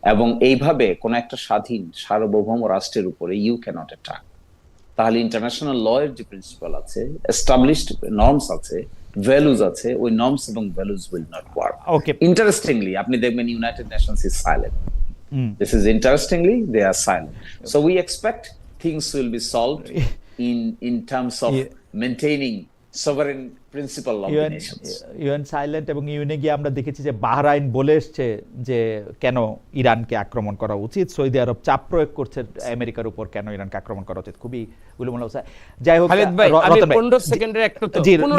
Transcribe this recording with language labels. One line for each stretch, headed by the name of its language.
Bangla: এবং এইভাবে কোন একটা স্বাধীন সার্বভৌম রাষ্ট্রের উপরে
English: You cannot attack.
Bangla: তাহলে ইন্টারন্যাশনাল ল এর যে প্রিন্সিপাল আছে, এস্টাবলিশড নর্মস আছে, ভ্যালুজ আছে, ওই নর্মস এবং values
English: Will not work. Okay, interestingly
Bangla: আপনি দেখবেন
English: United Nations is silent. This is interestingly, they are silent. So we expect things will be solved in terms of Yeah. maintaining sovereign principle of the nations.
Bangla: UN silent, এবং ইউএনে গিয়ে আমরা দেখেছি যে Bahrain বলে এসছে যে কেন ইরানকে আক্রমণ করা উচিত, সৌদি আরব চাপ প্রয়োগ করছে আমেরিকার উপর কেন ইরানকে আক্রমণ করা উচিত, খুবই উলুমুলা অবস্থা। যাই হোক, খালেদ ভাই, আমি রতন ভাই 15 সেকেন্ডের একটু তো জি, 15